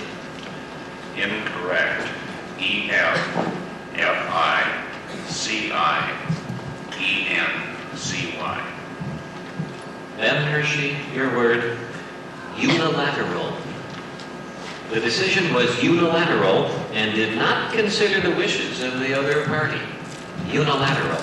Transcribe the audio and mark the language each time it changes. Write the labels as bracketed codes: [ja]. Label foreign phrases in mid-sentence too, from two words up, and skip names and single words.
[en] Incorrect. E-F-F-I-C-I-E-N-C-Y. Ben Hershey, your word, unilateral. The decision was unilateral and did not consider the wishes of the other party. Unilateral.